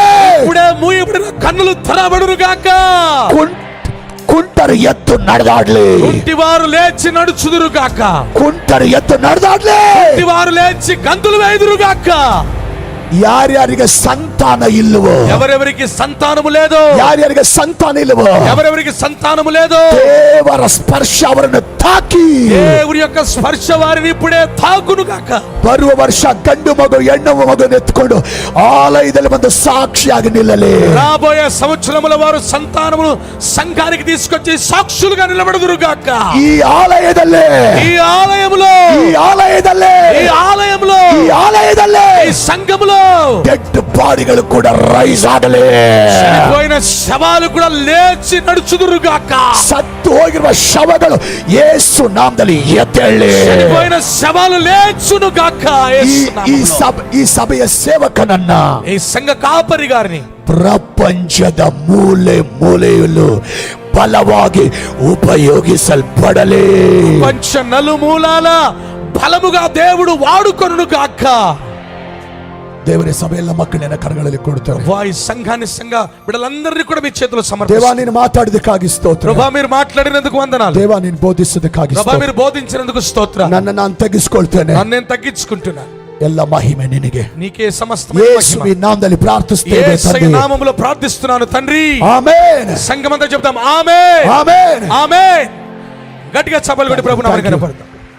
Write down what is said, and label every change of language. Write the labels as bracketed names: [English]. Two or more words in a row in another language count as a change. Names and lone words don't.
[Telugu] ఇప్పుడే మూయబడిన కన్నులు తెరవబడును గాక. [Kannada] ಕುಂಟರು ಎತ್ತು ನಡೆದಾಡ್ಲಿ. [Telugu] కుంటివారు లేచి నడుచుదురు గాక. [Kannada] ಕುಂಟರು ಎತ್ತು ನಡೆದಾಡ್ಲಿ. [Telugu] కుంటివారు లేచి గంతులు వేయుదురు గాక. [Kannada] ಯಾರ್ಯಾರಿಗೆ ಸಂತಾನ ಇಲ್ಲವೋ, [Telugu] ఎవరెవరికి సంతానము లేదో, [Kannada] ಯಾರ್ಯಾರಿಗೆ ಸಂತಾನ ಇಲ್ಲವೋ, [Telugu] ఎవరెవరికి సంతానము లేదో, [Kannada] ದೇವರ ಸ್ಪರ್ಶ ಅವರನ್ನು ತಾಕಿ, [Telugu] దేవుని యొక్క స్పర్శ వారిని ఇప్పుడే తాకును గాక. [Kannada] ಬರುವ ವರ್ಷ ಗಂಡು ಮಗು ಹೆಣ್ಣು ಮಗುವನ್ನು ಎತ್ಕೊಂಡು ಆಲಯದಲ್ಲಿ ಬಂದು ಸಾಕ್ಷಿಯಾಗಿ ನಿಲ್ಲಲಿ. [Telugu] రాబోయే సంవత్సరముల వారు సంతానమును సంఘానికి తీసుకొచ్చి సాక్షులుగా నిలబడుదురు గాక. [Kannada] ಈ ಆಲಯದಲ್ಲಿ, [Telugu] ఈ ఆలయములో, [Kannada] ಈ ಆಲಯದಲ್ಲಿ, [Telugu] ఈ ఆలయములో, [Kannada] ಈ ಆಲಯದಲ್ಲಿ [Telugu] ఈ సంఘములో [English] dead bodies [Kannada] ಕೂಡ ರೈಸ್ ಆಗಲಿ. [Telugu] చనిపోయిన శవాలు కూడా లేచి నడుచుదురు గాక. [Kannada] ಸತ್ತು ಹೋಗಿರುವ ಶವಗಳು ಯೇಸು ನಾಮದಲ್ಲಿ ಎದ್ದೇಳಲಿ. [Telugu] చనిపోయిన శవాలు లేచును గాక. యేసు నామములో. [Kannada] ಈ ಸಭೆಯ ಸೇವಕನನ್ನ [Telugu] ఈ సంఘ కాపరి గారిని [Kannada] ಪ್ರಪಂಚದ ಮೂಲೆ ಮೂಲೆಯಲ್ಲೂ ಬಲವಾಗಿ ಉಪಯೋಗಿಸಲ್ಪಡಲಿ. [Telugu] పంచ నలుమూలాల బలముగా దేవుడు వాడుకొనును గాక. [Kannada] ದೇವರ ಸಭೆಯೆಲ್ಲ ಮಕ್ಕಳನ್ನ ಕರಗಳಲ್ಲಿ ಕೊಡ್ತೇವೆ. [Telugu] ఈ సంఘాన్ని సంఘ బిడ్డలందరినీ కూడా మీ చేతిలో [Kannada] ದೇವ [Telugu] సమర్పిస్తాను. [Kannada] ನೀನು ಮಾತಾಡಿದಕ್ಕಾಗಿ ಸ್ತೋತ್ರ. [Telugu] ప్రభా మీరు మాట్లాడినందుకు వందనాలు. [Kannada] ದೇವ ನೀನು ಬೋಧಿಸಿದಕ್ಕಾಗಿ [Telugu] ప్రభా [Kannada] ಸ್ತೋತ್ರ. [Telugu] మీరు బోధించినందుకు స్తోత్రం. [Kannada] ನನ್ನ ನಾನು ತಗ್ಗಿಸಿಕೊಳ್ತೇನೆ. [Telugu] నన్ను నేను తగ్గించుకుంటున్నాను. [Kannada] ಎಲ್ಲ ಮಹಿಮೆ ನಿನಗೆ. [Telugu] నీకే సమస్త [Kannada] ಯೇಸುವಿನ ನಾಮದಲ್ಲಿ ಪ್ರಾರ್ಥಿಸುತ್ತೇವೆ ತಂದೆ. [Telugu] నామములో ప్రార్థిస్తున్నాను తండ్రి. ఆమేన్. సంఘమంతా చెప్తాం ఆమేన్, ఆమేన్, ఆమేన్. గట్టిగా చప్పట్లు కొట్టి ప్రభువు నామమున కనపడతాం.